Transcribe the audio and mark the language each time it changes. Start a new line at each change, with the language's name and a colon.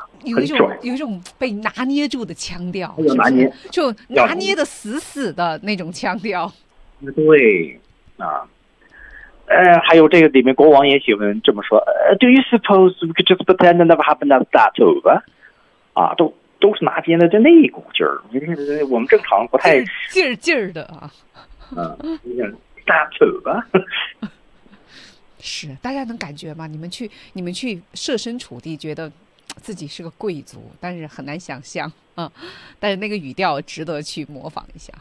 Chinese: 有一种被拿捏住的腔调，拿捏就拿捏的死死的那种腔调。对啊，还有这个里面国王也喜欢这么说。
English: Do you suppose we could just pretend it never happened at that over？
Chinese: 啊，都是拿捏的，就那一股劲儿。我们正常不太劲儿的啊。
English: That over。
Chinese: 是，大家能感觉吗？你们去设身处地觉得。自己是个贵族，但是很难想象啊、嗯。但是那个语调值得去模仿一下。